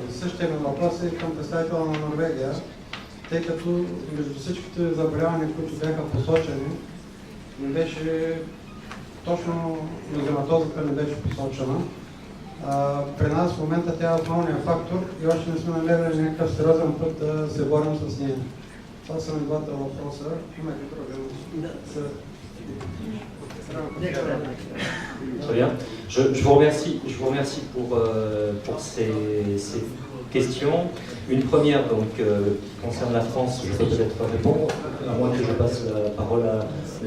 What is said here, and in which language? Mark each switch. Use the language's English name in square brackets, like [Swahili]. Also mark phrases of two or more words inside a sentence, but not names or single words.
[Bulgarian] Същия ми въпрос е към представителя на Норвегия, тъй като между всичките заболявания, които бяха посочени, не беше точно нозематозата не беше посочена. При нас в момента тя е основният фактор и още не сме намерили някакъв сериозен път да се борим с нея. Това са ми двата въпроса. Има ли други? [French] Très bien. Je vous remercie pour ces questions. Une première donc, concerne la France, je peux peut-être répondre, à moins que je passe la parole à M.